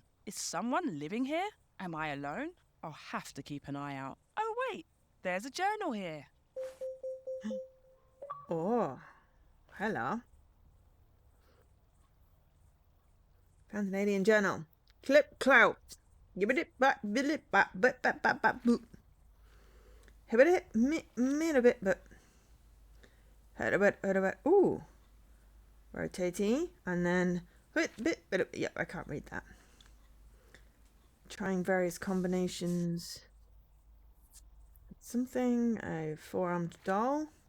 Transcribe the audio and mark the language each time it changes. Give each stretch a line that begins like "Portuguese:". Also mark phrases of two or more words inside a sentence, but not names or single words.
English: Is someone living here? Am I alone? I'll have to keep an eye out. Oh wait, there's a journal here. Oh, hello. Found an alien journal. Clip clout. Gibbit it bat billet bat bat bat bat bat boop. Hibbit it mid a bit but heard about ooh. Rotating and then bit yep, I can't read that. Trying various combinations. Something, a four-armed doll.